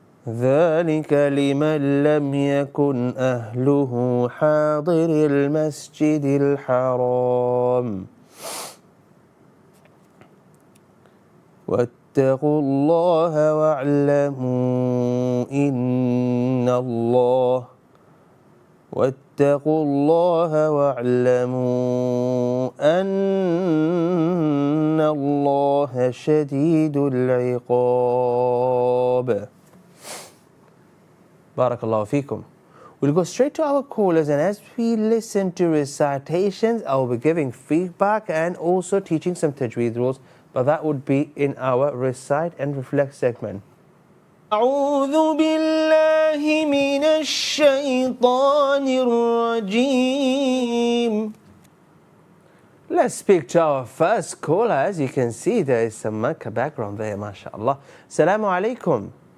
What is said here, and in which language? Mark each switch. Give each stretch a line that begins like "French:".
Arabic: ذلك لمن لم يكن أهله حاضر المسجد الحرام واتقوا الله واعلموا إن الله واتقوا الله واعلموا أن الله شديد العقاب. Barakallahu feekum.
English: We'll go straight to our callers, and as we listen to recitations, I'll be giving feedback and also teaching some tajweed rules, but that would be in our Recite and Reflect segment.
Arabic: أعوذ بالله من الشيطان الرجيم.
English: Let's speak to our first caller. As you can see, there is some Makkah background there, mashallah.
Arabic: Assalamu alaikum.